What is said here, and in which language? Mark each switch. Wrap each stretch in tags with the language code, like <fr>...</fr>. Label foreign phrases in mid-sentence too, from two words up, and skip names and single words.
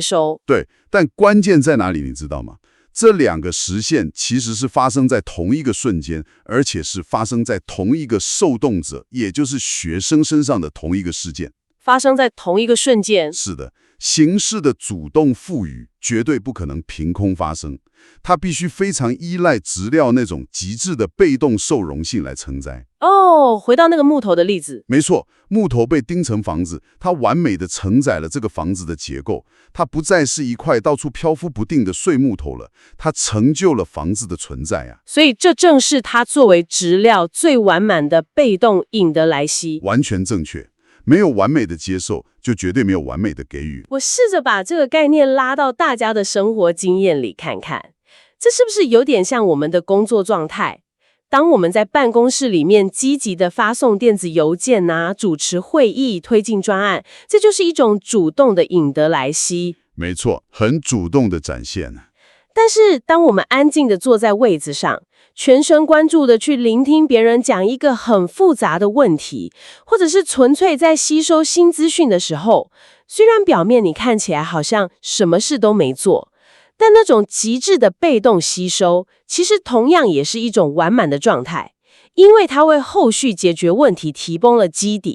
<zh>對，但關鍵在哪裡？你知道嗎？ 這兩個實現其實是發生在同一個瞬間，而且是發生在同一個受動者，也就是學生身上的同一個事件。發生在同一個瞬間。是的，形式的主動賦予絕對不可能憑空發生，它必須非常依賴質料那種極致的被動受容性來承載。哦，回到那個木頭的例子。沒錯，木頭被釘成房子，它完美的承載了這個房子的結構，它不再是一塊到處漂浮不定的碎木頭了，它成就了房子的存在啊。所以這正是它作為質料最完滿的被動引得來兮。完全正確。沒有完美的接受，就絕對沒有完美的給予。我試着把這個概念拉到大家的生活經驗裡看看，這是不是有點像我們的工作狀態？當我們在辦公室裡面積極地發送電子郵件啊，主持會議、推進專案，這就是一種主動的引得來兮。沒錯，很主動的展現。但是當我們安靜地坐在位子上，全神貫注地去聆聽別人講一個很複雜的問題，或者是純粹在吸收新資訊的時候，雖然表面你看起來好像什麼事都沒做，但那種極致的被動吸收，其實同樣也是一種完滿的狀態，因為它為後續解決問題提供了基底。</zh>